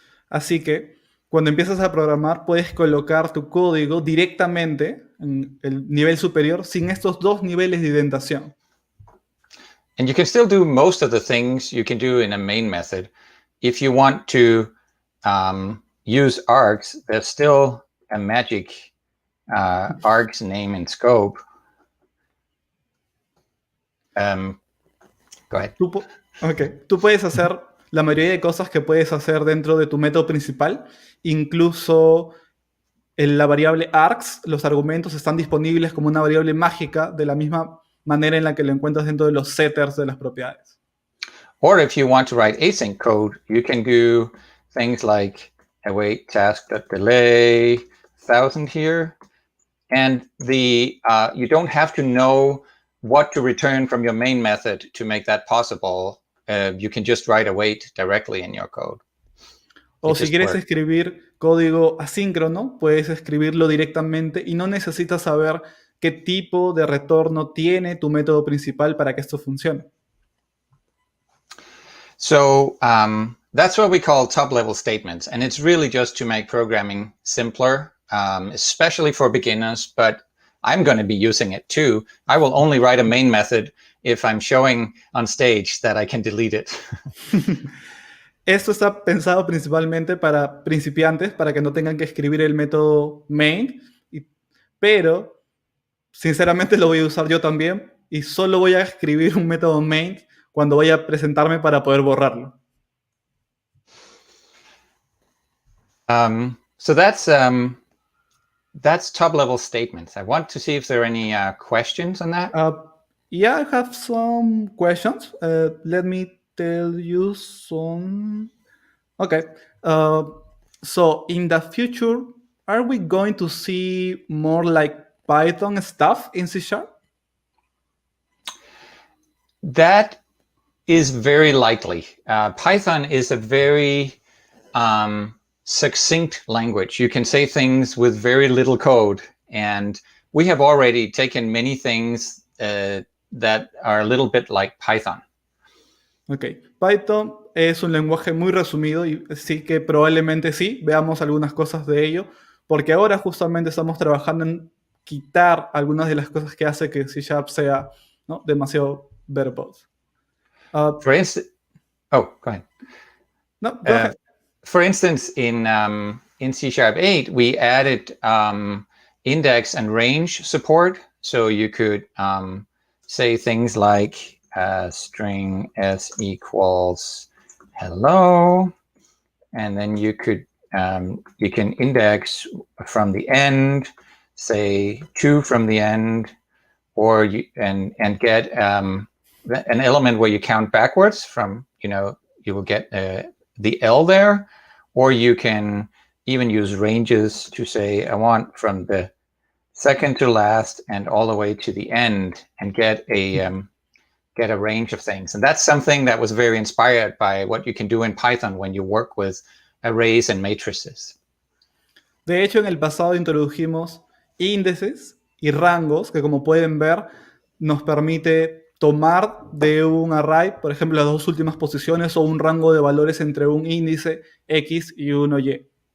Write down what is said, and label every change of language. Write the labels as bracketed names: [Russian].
[Spanish] Así que cuando empiezas a programar, puedes colocar tu código directamente en el nivel superior sin estos dos niveles de indentación. [English] And you can still do most of the things you can do in a main method. If you want to use args, there's still a magic args name and scope. Go ahead. [Spanish] Tú puedes hacer la mayoría de cosas que puedes hacer dentro de tu método principal, incluso en la variable args, los argumentos están disponibles como una variable mágica de la misma manera en la que lo encuentras dentro de los setters de las propiedades. [English] Or if you want to write async code, you can do things like await task.delay 1000 here, and you don't have to know what to return from your main method to make that possible. You can just write await directly in your code. [Spanish] O si quieres escribir código asíncrono, puedes escribirlo directamente y no necesitas saber qué tipo de retorno tiene tu método principal para que esto funcione. [English] So that's what we call top-level statements, and it's really just to make programming simpler, especially for beginners, but I'm going to be using it too. I will only write a main method if I'm showing on stage that I can delete it. Esto está pensado principalmente para principiantes, para que no tengan que escribir el método main, pero sinceramente lo voy a usar yo también y solo voy a escribir un método main cuando vaya a presentarme para poder borrarlo. So that's top-level statements. I want to see if there are any questions on that. Yeah, I have some questions. Let me tell you some. Okay. So in the future, are we going to see more like Python stuff in C#? That is very likely. Python is a very succinct language. You can say things with very little code, and we have already taken many things that are a little bit like Python. [Spanish] Ok, Python es un lenguaje muy resumido y sí que probablemente sí, veamos algunas cosas de ello, porque ahora justamente estamos trabajando en quitar algunas de las cosas que hace que C# sea, ¿no?, demasiado verbose. [English] For instance, go ahead. No, go ahead. For instance, in C#8, we added index and range support, so you could say things like string s equals hello, and then you can index from the end, say 2 from the end, or and get an element where you count backwards from, you will get the L there, or you can even use ranges to say I want from the second to last and all the way to the end, and get a range of things. And that's something that was very inspired by what you can do in Python when you work with arrays and matrices. [Spanish] De hecho, en el pasado introdujimos índices y rangos que, como pueden ver, nos permite tomar de un array, por ejemplo, las dos últimas posiciones o un rango de valores entre un índice X y uno Y.